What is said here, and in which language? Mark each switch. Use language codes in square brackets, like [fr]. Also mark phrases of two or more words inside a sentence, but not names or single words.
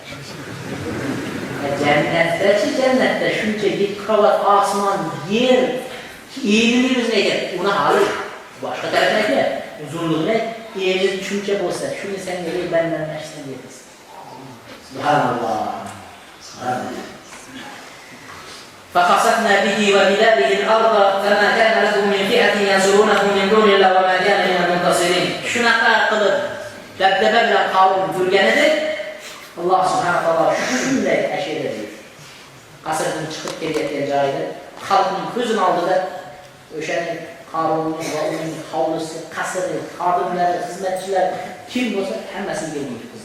[uz] Jannatda shuncha 7 qavat osmon, yer, erini o'zini ekan. Uni hali boshqa tarafdan aytmayapti. Uzunligini eri shuncha bo'lsa, shuni senga bandan nashdan deysiz. Subhanalloh. Subhanalloh. [ar] فخسفنا به وبداره الأرض فما كان له من فئة ينصرونه من دون الله وما كان من المنتصرين. [uz] Shunaqa qilib dabdaba bilan qavm yurganida [ar] الله سبحانه وتعالى [uz] shunday ashira deydi. Qasrdan chiqib kelayotgan joyida xalqning ko'zini oldida o'shaning Qarunning va uning hovlisi, qasri, xodimlari, xizmatchilar kim bo'lsa hammasini yerga yiqizdi.